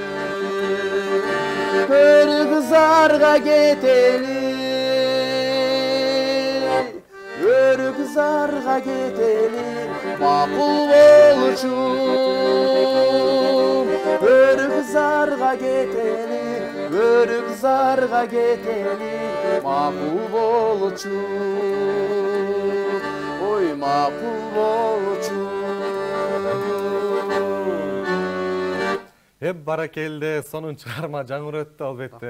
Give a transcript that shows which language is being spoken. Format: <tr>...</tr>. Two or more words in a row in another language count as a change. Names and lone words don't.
<ky>Өрүк Зарга кетели, Өрүк Зарга кетели, макул болчум. Өрүк Зарга кетели, өрүк зарга кетели макул болчу, ой макул болчу. Баракелде, сонун чыгарма жаңыр өттү албетте.</ky>